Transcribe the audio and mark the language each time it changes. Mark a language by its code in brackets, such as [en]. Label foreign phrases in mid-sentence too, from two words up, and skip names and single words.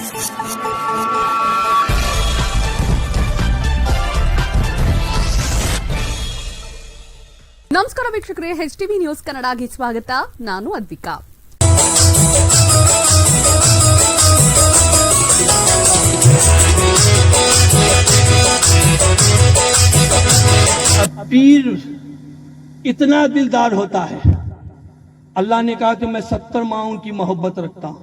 [kn] ನಮಸ್ಕಾರ ವೀಕ್ಷಕರೇ, HTV ನ್ಯೂಸ್ ಕನ್ನಡಗೆ ಸ್ವಾಗತ. ನಾನು ಅದ್ವಿಕಾ. [hi] पीर इतना दिलदार होता है। अल्लाह ने कहा कि मैं 70 माओं की मोहब्बत रखता हूं।